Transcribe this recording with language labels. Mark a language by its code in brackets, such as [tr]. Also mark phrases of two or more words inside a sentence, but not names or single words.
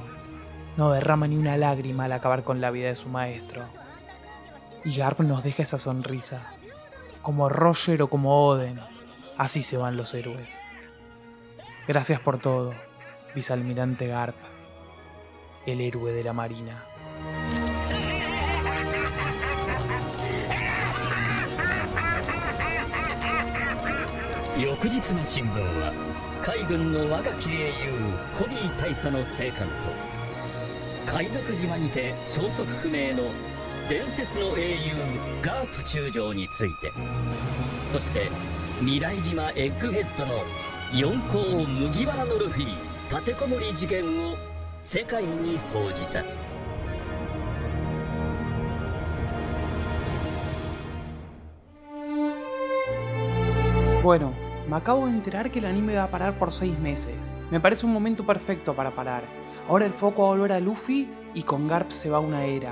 [es] No derrama ni una lágrima al acabar con la vida de su maestro. Y Garp nos deja esa sonrisa. Como Roger o como Oden, así se van los héroes. Gracias por todo, vicealmirante Garp, el héroe de la Marina. [ja] 翌日の新聞は海軍の若き英雄コビー大佐の生還と海賊島にて消息不明の伝説の英雄ガープ中将について、そして未来島エッグヘッドの四皇麦わらのルフィ立てこもり事件を世界に報じた。 [es] Bueno, me acabo de enterar que el anime va a parar por 6 meses. Me parece un momento perfecto para parar. Ahora el foco va a volver a Luffy y con Garp se va una era.